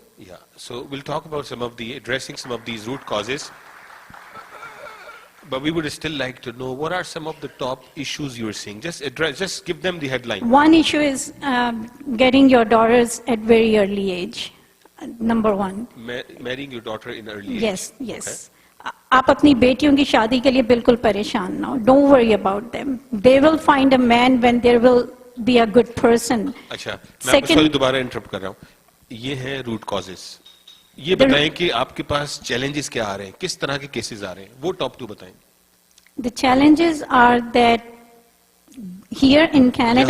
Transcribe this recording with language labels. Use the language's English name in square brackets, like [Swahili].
[English] Yeah, so we'll talk about addressing some of these root causes. But we would still like to know, what are some of the top issues you're seeing? Just give them the headline. One issue is getting your daughters at very early age. Number 1. Marrying your daughter in early age. Yes. Okay. [Hindi] आप अपनी बेटियों की शादी के लिए बिल्कुल परेशान ना हो. [English] Don't worry about them. They will find a man when there will be a good person. [Hindi] अच्छा, मैं आपको सॉरी दोबारा इंटरप्ट कर रहा हूँ. ये हैं रूट कॉजेस. ये बताएं कि आपके पास चैलेंजेस क्या आ रहे हैं, किस तरह के केसेस आ रहे हैं, वो टॉप 2 बताएं. [English] The challenges are that here in Canada,